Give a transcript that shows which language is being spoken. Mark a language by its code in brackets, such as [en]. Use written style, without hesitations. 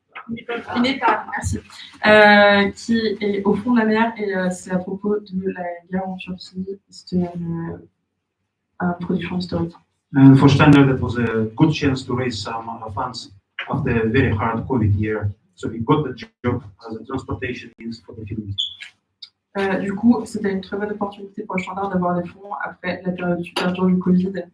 [fr] Il n'est pas, merci. Qui est au fond de la mer et c'est à propos de la guerre en Turquie. C'était une production historique. [en] And for Shtandart, that was a good chance to raise some funds after a very hard COVID year. So we got the job as a transportation means for the film. [fr] Du coup, c'était une très bonne opportunité pour le Shtandart d'avoir des fonds après la période super dure du Covid.